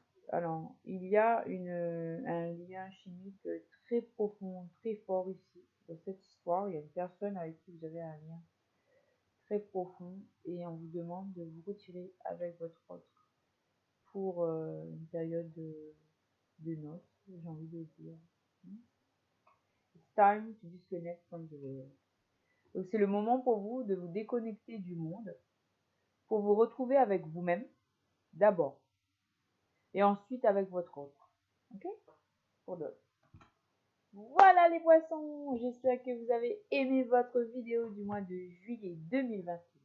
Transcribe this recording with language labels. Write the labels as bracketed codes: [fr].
[fr] Alors, il y a un lien chimique très profond, très fort ici. Dans cette histoire, il y a une personne avec qui vous avez un lien très profond et on vous demande de vous retirer avec votre autre pour une période de noces, j'ai envie de dire. [en] It's time to disconnect from the world. [fr] Donc, c'est le moment pour vous de vous déconnecter du monde pour vous retrouver avec vous-même d'abord et ensuite avec votre autre. Ok? Pour d'autres. Voilà les poissons, j'espère que vous avez aimé votre vidéo du mois de juillet 2022.